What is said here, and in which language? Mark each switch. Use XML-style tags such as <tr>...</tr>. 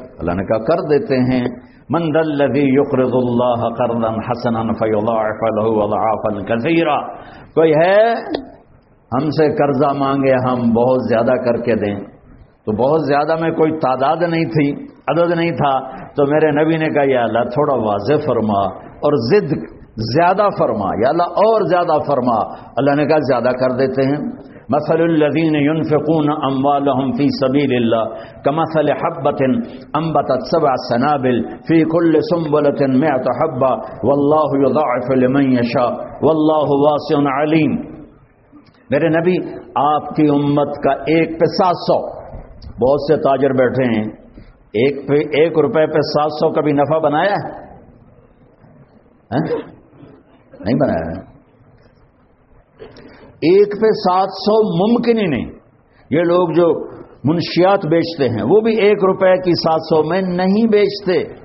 <ur>اللہ نے کہا کر دیتے ہیں.</ur> <ar>من ذا الذی یقرض اللہ قرضا حسنا فیضاعف له اضعافا کثیرا,</ar> <ur>کوئی ہے ہم سے قرضہ مانگے ہم بہت زیادہ کر کے دیں. تو بہت زیادہ میں کوئی تعداد نہیں تھی, عدد نہیں تھا. تو میرے نبی نے کہا, یا اللہ تھوڑا واضح فرما اور زد زیادہ فرما, یا اللہ اور زیادہ فرما. اللہ نے کہا زیادہ کر دیتے ہیں.</ur> <ar>مثل الذين ينفقون اموالهم في سبيل الله كمثل حبة انبتت سبع سنابل في كل سنبلة 100 حبة والله يضاعف لمن يشاء والله واسع عليم.</ar> <ur>میرے نبی آپ کی امت کا ایک پہ 700, بہت سے تاجر بیٹھے ہیں, ایک پہ ایک روپے پہ 700 کبھی نفع بنایا ہے؟ نہیں بنایا. ایک پہ 700 ممکن ہی نہیں. یہ لوگ جو منشیات بیچتے ہیں وہ بھی ایک روپے کی 700 میں نہیں بیچتے.</ur>